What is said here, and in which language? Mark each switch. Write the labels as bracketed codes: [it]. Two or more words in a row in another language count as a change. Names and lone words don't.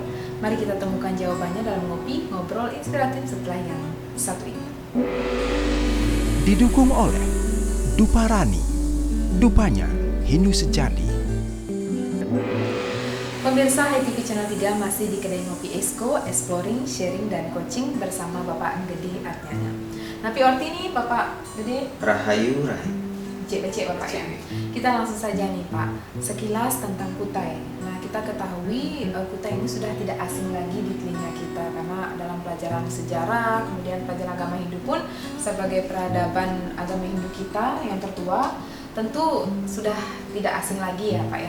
[id] Mari kita temukan jawabannya dalam Ngopi Ngobrol Inspiratif setelah yang satu ini. Didukung oleh Duparani, Dupanya Hindu Sejati. Pemirsa HiTV Channel 3 masih di kedai Ngopi Esko, [en] exploring, sharing, [id] dan coaching bersama Bapak Gede Adnyana. Nah, Orti nih Bapak Gede. Rahayu. Becek Bapak ya. Kita langsung saja nih Pak, sekilas tentang Kutai. Nah, kita ketahui Kutai ini sudah tidak asing lagi di telinga kita karena dalam pelajaran sejarah, kemudian pelajaran agama Hindu pun sebagai peradaban agama Hindu kita yang tertua, tentu sudah tidak asing lagi ya Pak ya.